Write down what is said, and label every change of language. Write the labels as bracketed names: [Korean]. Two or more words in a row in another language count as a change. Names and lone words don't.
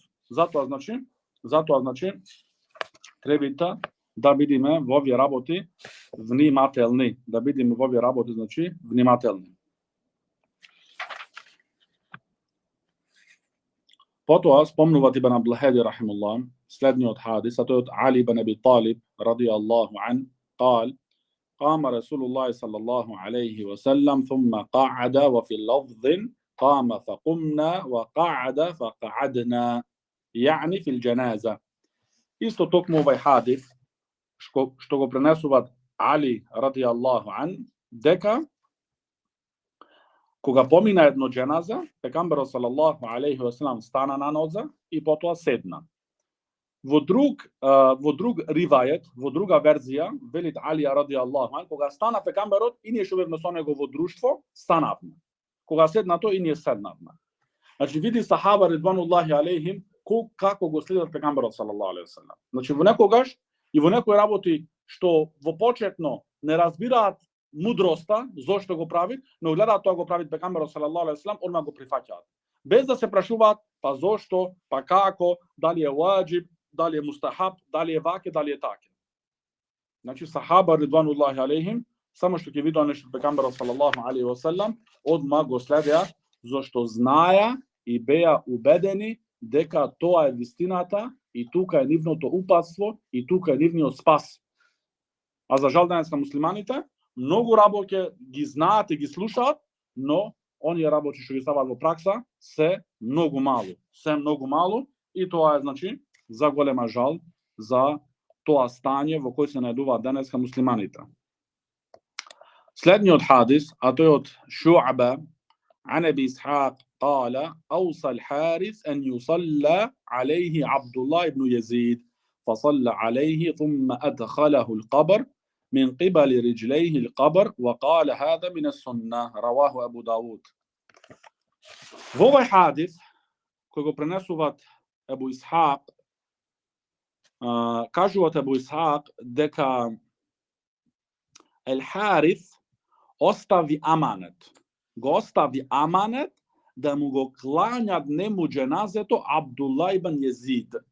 [Macedonian] Затоа значи треба да бидеме во овие работи внимателни, значи внимателни. Потоа спомнуваат Ибн Аблахеди рахимуллах следниот хадис, а тој од Али ибн Аби Талиб [Arabic] رضي الله عن, قال قام رسول الله صلى الله عليه وسلم ثم قعد وفي اللفظ قام فقمنا وقعد فقعدنا يعني في الجنازة. [Macedonian] Исто токму овај хадис што го пренесуваат Али [Arabic] رضي الله عن, [Macedonian] дека кога помина едно џеназа, пегамберот [Arabic] صلى الله عليه وسلم [Macedonian] стана на нозе и потоа седна. Во друг ривајет, во друга верзија, велит Али [Arabic] رضي الله عن, [Macedonian] кога стана пегамберот и ние што бевме со него во друштво, станавме. Кога седна тој и ние седнавме. Значи види сахаба [Arabic] رضوان الله عليهم [Macedonian] како го следат пегамберот [Arabic] صلى الله عليه وسلم. [Macedonian] Значи во некогаш и во некои работи што во почетно не разбираат мудроста зошто го прави, но гледаат тоа го прави пегамберот [Arabic] صلى الله عليه وسلم, [Macedonian] одма го прифаќаат. Без да се прашуваат па зошто, па како, дали е ваџиб, дали е мустахаб, дали е ваке, дали е таке. Значи сахаба [Arabic] رضوان الله عليهم [Macedonian] само што ќе видоа нешто пегамберот [Arabic] صلى الله عليه وسلم, [Macedonian] одма го следеа зошто знаеа и беа убедени дека тоа е вистината и тука е нивното упатство и тука е нивниот спас. А за жал денеска муслиманите многу работи ги знаат и ги слушаат, но оние работи што ги ставаат во пракса се многу мало и тоа е значи за голема жал за тоа стање во кој се најдуваат денеска муслиманите. Следниот хадис, а тој од Шу'ба [Arabic] عن أبي إسحاق قال أوصى الحارث أن يصلى عليه عبد الله بن يزيد فصلى عليه ثم أدخله القبر من قبل رجليه القبر وقال هذا من السنة رواه أبو داود. [Macedonian] Во овој хадис кој го пренесуваат Ебу Исхак, кажуваат Ебу Исхак дека Ел Харис остави да му го кланјат нему џеназето Абдулла ибн Језид.